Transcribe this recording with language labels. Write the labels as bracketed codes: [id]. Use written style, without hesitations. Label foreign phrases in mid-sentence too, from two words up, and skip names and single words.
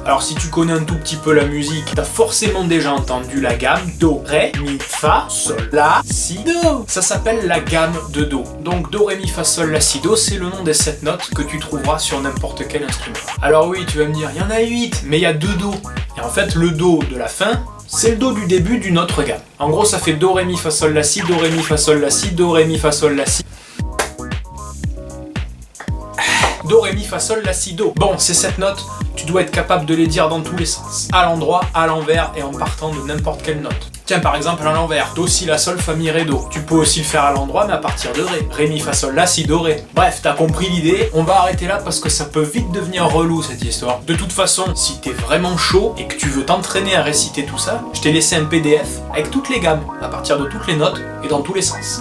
[fr] Alors si tu connais un tout petit peu la musique, t'as forcément déjà entendu la gamme Do, Ré, Mi, Fa, Sol, La, Si, Do. Ça s'appelle la gamme de Do. Donc Do, Ré, Mi, Fa, Sol, La, Si, Do, c'est le nom des 7 notes que tu trouveras sur n'importe quel instrument. Alors oui, tu vas me dire, il y en a 8, mais il y a 2 Do. Et en fait, le Do de la fin, c'est le Do du début d'une autre gamme. En gros, ça fait Do, Ré, Mi, Fa, Sol, La, Si, Do, Ré, Mi, Fa, Sol, La, Si, Do, Ré, Mi, Fa, Sol, La, Si. Do, Ré, Mi, Fa, Sol, La, Si, Do. Bon, ces 7 notes, tu dois être capable de les dire dans tous les sens. À l'endroit, à l'envers et en partant de n'importe quelle note. Tiens, par exemple, à l'envers. Do, Si, La, Sol, Fa, Mi, Ré, Do. Tu peux aussi le faire à l'endroit, mais à partir de Ré. Ré, Mi, Fa, Sol, La, Si, Do, Ré. Bref, t'as compris l'idée. On va arrêter là parce que ça peut vite devenir relou, cette histoire. De toute façon, si t'es vraiment chaud et que tu veux t'entraîner à réciter tout ça, je t'ai laissé un PDF avec toutes les gammes, à partir de toutes les notes et dans tous les sens.